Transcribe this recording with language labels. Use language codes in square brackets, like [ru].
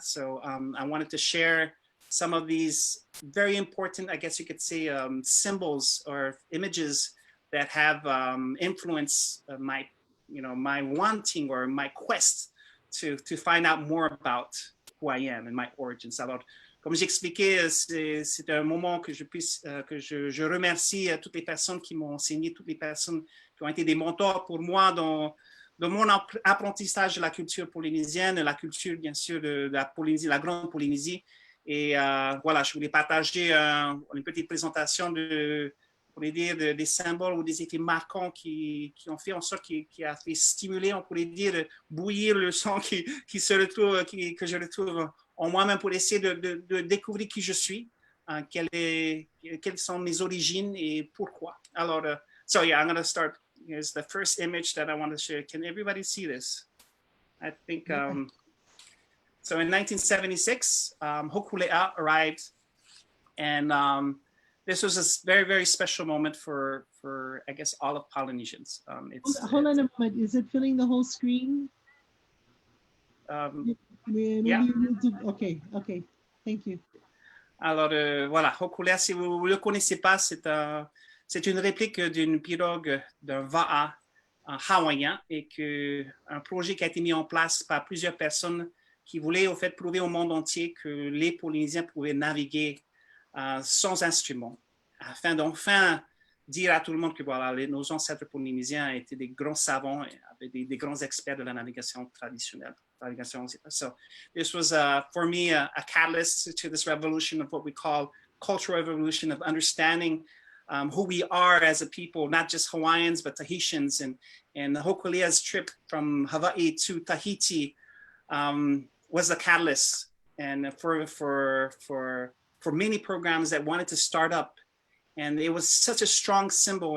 [en] So I wanted to share some of these very important, I guess you could say, symbols or images that have influenced my wanting or my quest to find out more about who I am and my origins. [fr] Alors, comme j'expliquais, c'est un moment que je remercie toutes les personnes qui m'ont enseigné, toutes les personnes qui ont été des mentors pour moi dans de mon apprentissage de la culture polynésienne, la culture bien sûr de la Polynésie, la grande Polynésie. Et voilà, je voulais partager une petite présentation on pourrait dire, des symboles ou des effets marquants qui ont fait en sorte, qui a fait stimuler, on pourrait dire, bouillir le sang qui se retrouve, que je retrouve en moi-même pour essayer de découvrir qui je suis, quelles sont mes origines et pourquoi. [en] Alors, so yeah, I'm going to start. Here's the first image that I want to share. Can everybody see this? I think, so in 1976, Hokulea arrived, and this was a very, very special moment for I guess, all of Polynesians. Hold on a moment. Is it filling the whole screen? Maybe yeah. you need to, okay. Thank you. [fr] Alors, voilà, Hokulea, si vous ne le connaissez pas, c'est une réplique d'une pirogue d'un va'a hawaïen et un projet qui a été mis en place par plusieurs personnes qui voulaient, au fait, prouver au monde entier que les Polynésiens pouvaient naviguer sans instruments, afin d'enfin dire à tout le monde que voilà, nos ancêtres polynésiens étaient des grands savants, et des grands experts de la navigation traditionnelle. [en] So this was, for me, a catalyst to this revolution of what we call cultural revolution, of understanding who we are as a people, not just Hawaiians, but Tahitians. And Hokulea's trip from Hawaii to Tahiti was a catalyst, and for many programs that wanted to start up, and it was such a strong symbol.